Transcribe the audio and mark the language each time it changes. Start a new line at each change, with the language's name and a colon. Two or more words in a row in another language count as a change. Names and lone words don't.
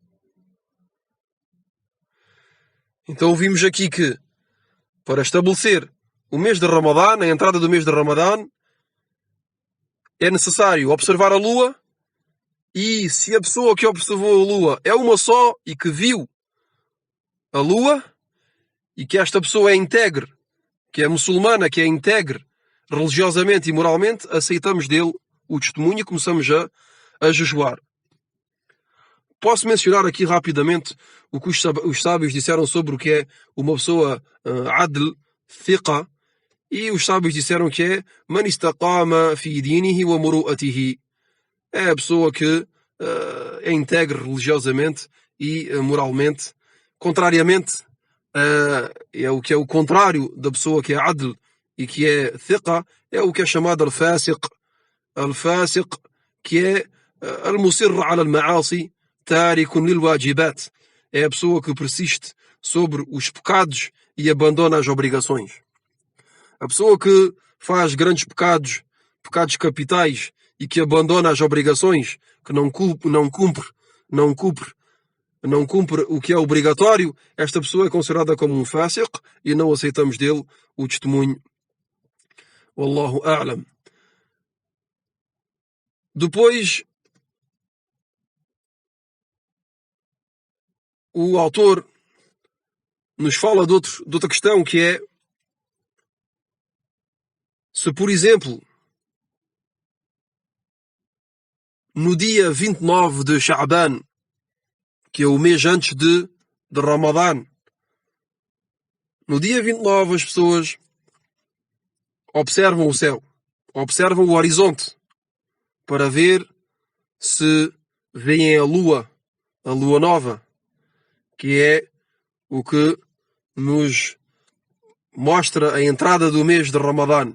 Portuguese: Então vimos aqui que, para estabelecer o mês de Ramadã, a entrada do mês de Ramadã, é necessário observar a lua, e se a pessoa que observou a lua é uma só e que viu a lua, e que esta pessoa é íntegre, que é muçulmana, que é íntegre religiosamente e moralmente, aceitamos dele o testemunho e começamos a jejuar. Posso mencionar aqui rapidamente o que os sábios disseram sobre o que é uma pessoa
Arabic: عدل، ثقة,
Portuguese: e os sábios disseram que é
Arabic: من استقام في دينه ومروءته.
Portuguese: É a pessoa que é íntegre religiosamente e moralmente. Contrariamente, é o que é o contrário da pessoa que é adl e que é thiqa, é o que é chamado al-fasiq. Al-fasiq, que é
Arabic: المصر على المعاصي، تارك للواجبات.
Portuguese: É a pessoa que persiste sobre os pecados e abandona as obrigações. A pessoa que faz grandes pecados, pecados capitais, e que abandona as obrigações, que não cumpre o que é obrigatório, esta pessoa é considerada como um fasiq e não aceitamos dele o testemunho.
Arabic: والله أعلم.
Portuguese: Depois, o autor nos fala de outra questão, que é: se, por exemplo, no dia 29 de Sha'ban, que é o mês antes de Ramadã, no dia 29 as pessoas observam o céu, observam o horizonte, para ver se veem a lua nova, que é o que nos mostra a entrada do mês de Ramadã.